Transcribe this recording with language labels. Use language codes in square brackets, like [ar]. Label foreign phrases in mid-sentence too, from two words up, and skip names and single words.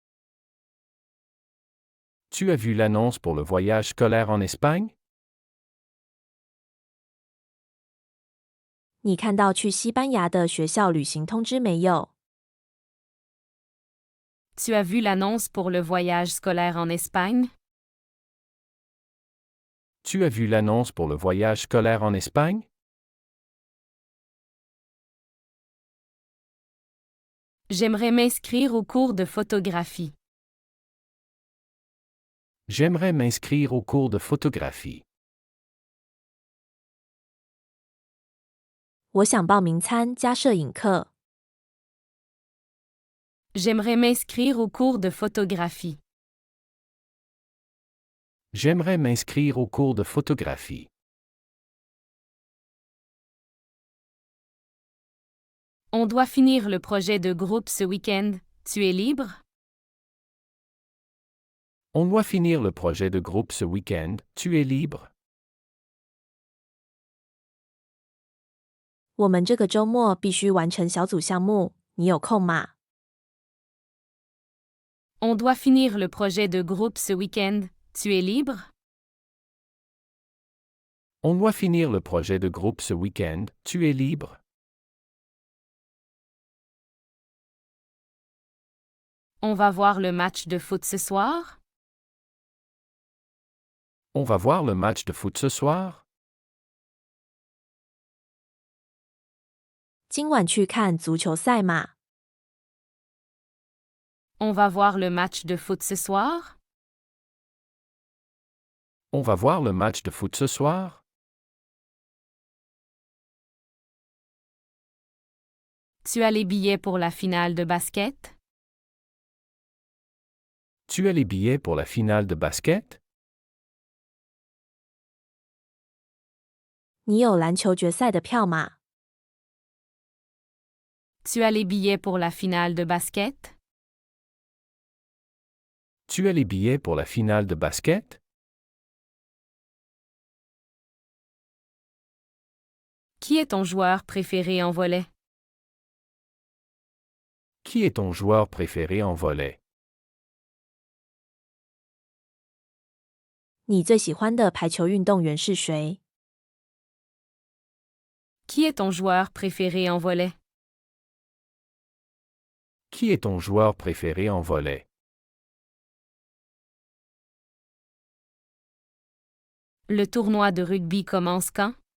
[fr] Tu as vu l'annonce pour le voyage scolaire en Espagne? [zh] 你看到去西班牙的学校旅行通知没有？ [fr] Tu as vu l'annonce pour le voyage scolaire en Espagne? Tu as vu l'annonce pour le voyage scolaire en Espagne? J'aimerais m'inscrire au cours de photographie. J'aimerais m'inscrire au cours de photographie. [zh] 我想报名参加摄影课。 [fr] J'aimerais m'inscrire au cours de photographie. J'aimerais m'inscrire au cours de photographie. On doit finir le projet de groupe ce week-end. Tu es libre? On doit finir le projet de groupe ce week-end. Tu es libre? [zh] 我们这个周末必须完成小组项目，你有空吗？ [fr] On doit finir le projet de groupe ce week-end. Tu es libre? On doit finir le projet de groupe ce week-end. Tu es libre? On va voir le match de foot ce soir? On va voir le match de foot ce soir? [zh] 今晚去看足球赛吗？ [fr] On va voir le match de foot ce soir? On va voir le match de foot ce soir? Tu as les billets pour la finale de basket? Tu as les billets pour la finale de basket? [zh] 你有篮球决赛的票吗？ [fr] Tu as les billets pour la finale de basket? Tu as les billets pour la finale de basket? Qui est ton joueur préféré en volley? Qui est ton joueur préféré en volley? [zh] 你最喜欢的排球运动员是谁？ [fr] Qui est ton joueur préféré en volley? Qui est ton joueur préféré en volley? Le tournoi de rugby commence quand?